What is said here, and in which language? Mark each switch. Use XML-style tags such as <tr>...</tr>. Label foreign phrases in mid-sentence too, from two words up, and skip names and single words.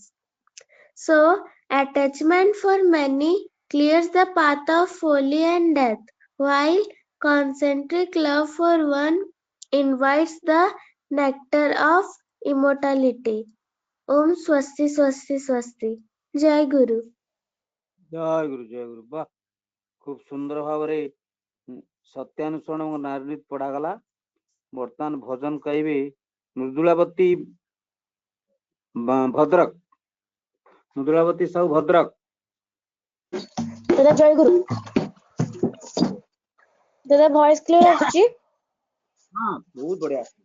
<en>So, attachment for many clears the path of folly and death, while concentric love for one invites the nectar of immortality.</en> <sa>ॐ स्वस्ति स्वस्ति स्वस्ति.</sa> <or>ଜୟ ଗୁରୁ. ଜୟ ଗୁରୁ ଜୟ ଗୁରୁ। ବାଃ, ଖୁବ ସୁନ୍ଦର ଭାବରେ ସତ୍ୟାନୁସରଣ ଓ ନାରୀନୀତି ପଢାଗଲା। ବର୍ତ୍ତମାନ ଭଜନ କହିବେ ମୃଦୁଳାବତୀ ଭଦ୍ରକ। ମୃଦୁଳାବତୀ ସାହୁ ଭଦ୍ରକ। ଦାଦା ଜୟ ଗୁରୁ। ଦାଦା</or> <en>voice clear</en> <or>ଅଛି?</or> <hi>हाँ, बहुत बढ़िया।</hi>